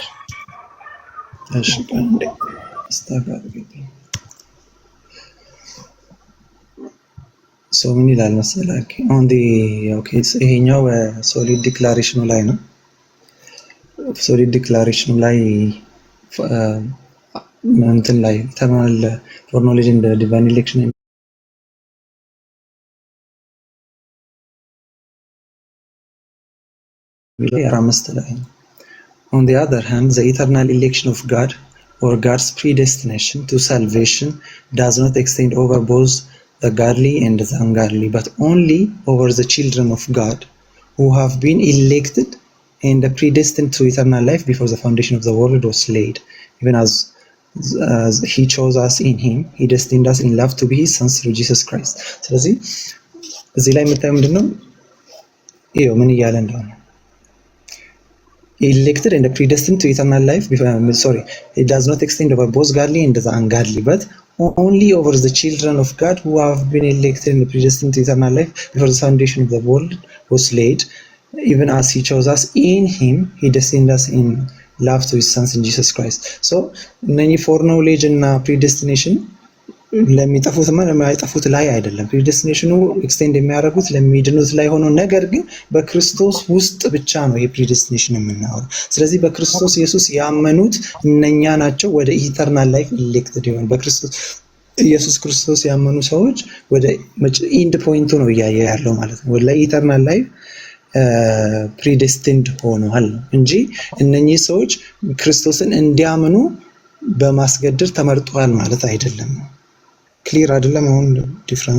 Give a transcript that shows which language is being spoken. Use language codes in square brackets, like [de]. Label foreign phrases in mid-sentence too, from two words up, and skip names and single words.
[am] እሺ ቀንዴ ሰው ምን ይላል መሰለህ? ይሄኛው ሶሊድ ዲክላሬሽኑ ላይ ነው። ሶሊድ ዲክላሬሽኑ ላይ እንትን ላይ ተማለ [en] for knowledge in the divine election On the other hand, the eternal election of God or God's predestination to salvation does not extend over both the godly and the ungodly, but only over the children of God who have been elected and predestined to eternal life before the foundation of the world was laid, even as he chose us in him, he destined us in love to be his sons through Jesus Christ. [am] ስለዚህ እዚህ ላይ የምታየው ምንድነው? ይሄው ምን እያለ እንደሆነ [en] elected and predestined to eternal life it does not extend over both godly and the ungodly, but only over the children of God who have been elected and predestined to eternal life before the foundation of the world was laid, even as he chose us in him, he destined us in love to his sons in Jesus Christ. So many foreknowledge and predestination [am] ለሚጠፉትና ለማይጠፉት ላይ አይደለም። [en] predestinationኑ extend [am] የሚያደርጉት ለሚድኑት ላይ ሆኖ ነገር ግን በክርስቶስ ውስጥ ብቻ ነው የፕሪዴስቲኔሽን የምናወራው። ስለዚህ በክርስቶስ ኢየሱስ ያመኑት እነኛ ናቸው ወደ [en] eternal life elected [am] የሆኑ በክርስቶስ ኢየሱስ ክርስቶስ ያመኑ ሰዎች ወደ [en] end pointኡ [am] ነው እያየ ያለው ማለት ነው። ወደ [en] eternal life predestined [am] ሆነዋል እንጂ እነኚህ ሰዎች ክርስቶስን እንዲያምኑ በማስገደድ ተመርጠዋል ማለት አይደለም። ክሊር አይደለም አሁን ዲፍረንስ?